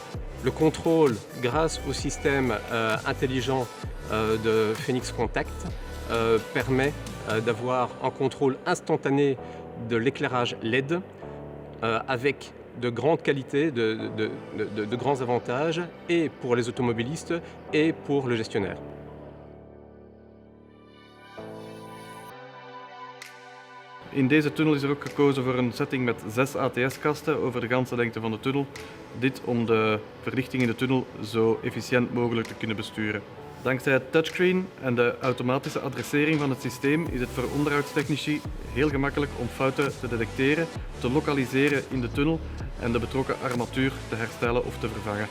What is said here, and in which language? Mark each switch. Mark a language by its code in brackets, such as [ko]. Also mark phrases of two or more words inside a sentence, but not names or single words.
[fr] Le contrôle grâce au système intelligent de Phoenix Contact permet d'avoir un contrôle instantané de l'éclairage LED avec de grandes qualités, de grands avantages et pour les automobilistes et pour le gestionnaire. [nl] In deze tunnel is er ook gekozen voor een setting met 6 ATS-kasten over de ganse lengte van de tunnel. Dit om de verlichting in de tunnel zo efficiënt mogelijk te kunnen besturen. Dankzij het touchscreen en de automatische adressering van het systeem is het voor onderhoudstechnici heel gemakkelijk om fouten te detecteren, te lokaliseren in de tunnel en de betrokken armatuur te herstellen of te vervangen.